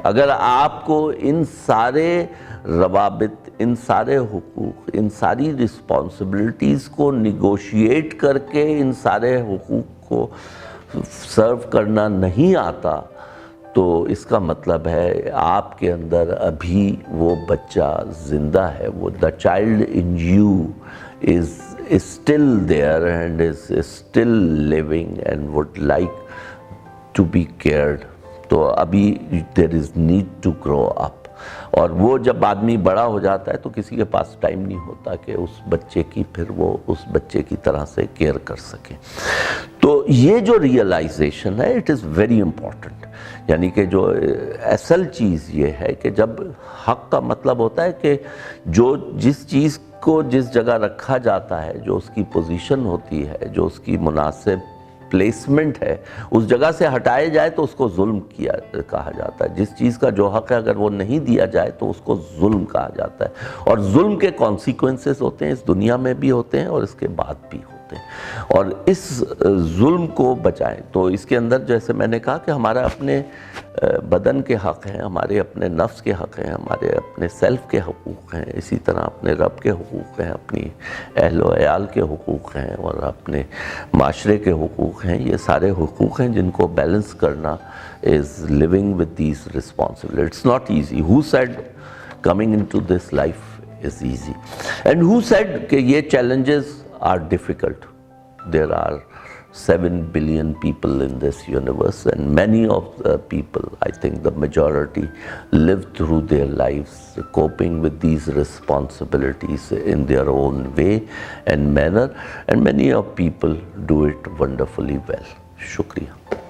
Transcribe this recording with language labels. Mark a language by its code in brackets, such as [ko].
[ur] اگر آپ کو ان سارے روابط, ان سارے حقوق, ان ساری رسپانسبلٹیز کو نیگوشیٹ کر کے ان سارے حقوق کو سرو کرنا نہیں آتا تو اس کا مطلب ہے آپ کے اندر ابھی وہ بچہ زندہ ہے, وہ [en] the child in you is still there and is still living and would like to be cared. [ur] تو ابھی [en] there is need to grow up. [ur] اور وہ جب آدمی بڑا ہو جاتا ہے تو کسی کے پاس ٹائم نہیں ہوتا کہ اس بچے کی پھر وہ اس بچے کی طرح سے کیئر کر سکے. تو یہ جو ریئلائزیشن ہے [en] It is very important. [ur] یعنی کہ جو اصل چیز یہ ہے کہ جب حق کا مطلب ہوتا ہے کہ جو جس چیز کو جس جگہ رکھا جاتا ہے, جو اس کی پوزیشن ہوتی ہے, جو اس کی مناسب پلیسمنٹ ہے, اس جگہ سے ہٹائے جائے تو اس کو ظلم کہا جاتا ہے. جس چیز کا جو حق ہے اگر وہ نہیں دیا جائے تو اس کو ظلم کہا جاتا ہے. اور ظلم کے کانسیکوینسز ہوتے ہیں, اس دنیا میں بھی ہوتے ہیں اور اس کے بعد بھی ہوتے ہیں. اور اس ظلم کو بچائیں تو اس کے اندر جیسے میں نے کہا کہ ہمارا اپنے بدن کے حق ہیں, ہمارے اپنے نفس کے حق ہیں, ہمارے اپنے سیلف کے حقوق ہیں, اسی طرح اپنے رب کے حقوق ہیں, اپنی اہل و عیال کے حقوق ہیں اور اپنے معاشرے کے حقوق ہیں. یہ سارے حقوق ہیں جن کو بیلنس کرنا [en] is living with these responsibilities. It's not easy. Who said coming into this life is easy? And who said [ur] کہ یہ [en] challenges are difficult? There are 7 billion people in this universe and many of the people, I think the majority, live through their lives coping with these responsibilities in their own way and manner, and many of people do it wonderfully well. Shukriya.